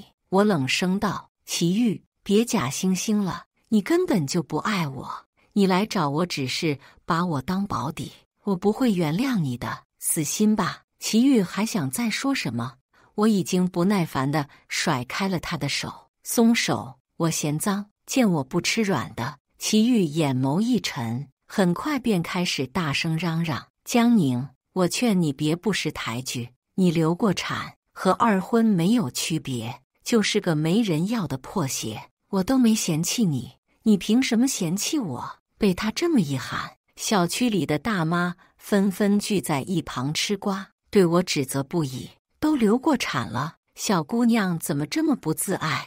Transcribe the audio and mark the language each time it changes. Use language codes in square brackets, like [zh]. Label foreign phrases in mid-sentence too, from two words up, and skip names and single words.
[zh] 我冷聲道：“祁煜，別假惺惺了，你根本就不愛我，你來找我只是把我當保底，我不會原諒你的，死心吧。” 祁煜還想再說什麼，我已經不耐煩地甩開了他的手。鬆手，我嫌髒。見我不吃軟的，祁煜眼眸一沉，很快便開始大聲嚷嚷：“江寧，我勸你別不識抬舉，你流過產，和二婚沒有區別，就是個沒人要的破鞋，我都沒嫌棄你，你憑什麼嫌棄我？” 被他這麼一喊，小區裡的大媽紛紛聚在一旁吃瓜，對我指責不已：“都流過產了，小姑娘怎麼這麼不自愛？